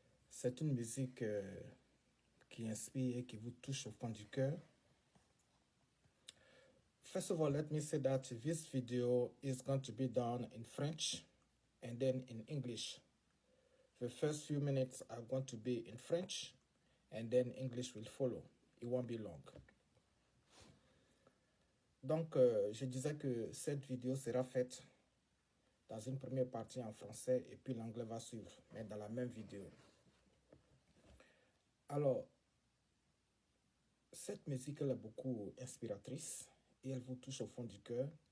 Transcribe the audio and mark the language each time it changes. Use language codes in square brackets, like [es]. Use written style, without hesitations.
[fr] C'est une musique qui inspire et qui vous touche au fond du cœur. [en] First of all, let me say that this video is going to be done in French and then in English. The first few minutes are going to be in French and then English will follow. It won't be long. [fr] Donc, je disais que cette vidéo sera faite dans une première partie en français et puis l'anglais va suivre, mais dans la même vidéo. Alors, cette musique elle est beaucoup inspiratrice et elle vous touche au fond du cœur.